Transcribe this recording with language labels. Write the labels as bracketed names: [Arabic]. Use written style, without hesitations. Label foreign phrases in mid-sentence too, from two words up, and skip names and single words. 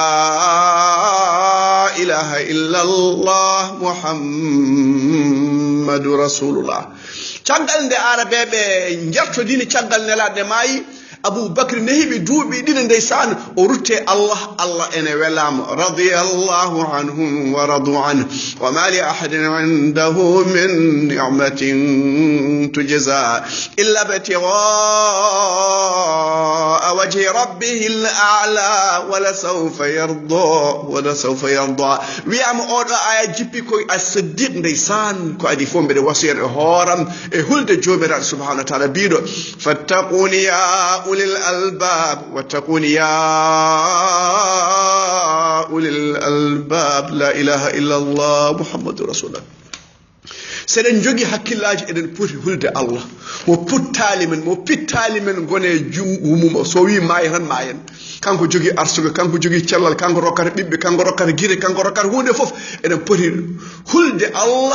[Arabic] إله إلا الله محمد رسول الله [Fula] caggal nde arabeɓe jertodini caggal nelaɗe maayi aboubacry ne heeɓi duuɓi ɗiɗi ndeysan o rutte allah ene welama [Arabic] رضي الله عنهم ورضوا عنه وما لأحد عنده من نعمة تجزى إلا ابتغاء وجه ربه الأعلى ولسوف يرضى [Fula] wiyama oɗo aya jippi koye as-siddiq ndeysan ko adi fof mbeɗe wasiyata e hooram e hulde jomiraɗo [Arabic] سبحانه وتعالى [Fula] mbiɗo [Arabic] فاتقون يا أولي الألباب واتقون يا أولي الألباب لا إله إلا الله محمد رسول الله [Fula] seɗen jogui hakkillaji eɗen poti hulde allah mo puttali men mo pittali men gone jumum so wi maayi tan maayen kanko jogui arsugo kanko jogui cellal kanko rokkata ɓiɓɓe kanko rokkata guire kanko rokkata hunde foof eɗen poti hulde allah